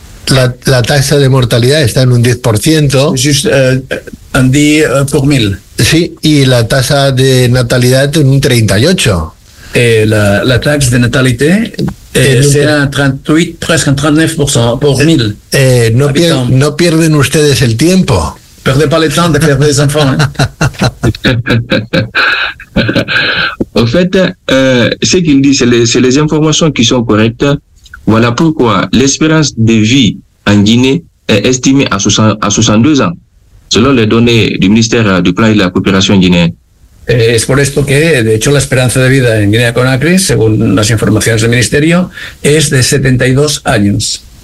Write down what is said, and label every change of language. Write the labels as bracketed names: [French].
[French] La taxe de mortalité est en un 10%. Juste un 10 pour 1000. [Spanish] Sí, y la tasa de natalidad en un 38. [French] La taxe de natalité c'est un 38, presque un 39% pour 1000. [Spanish] No pierden ustedes el tiempo. [French] Perdez pas le temps de faire des enfants. Hein. Au fait, ce qu'il dit, c'est les informations qui sont correctes. Voilà pourquoi l'espérance de vie en Guinée est estimée à 62 ans, selon les données du ministère du Plan et de la Coopération guinéenne. [Spanish] Es por esto que, de hecho, la esperanza de vida en Guinea-Conakry, según las informaciones del ministerio, es de 72 años.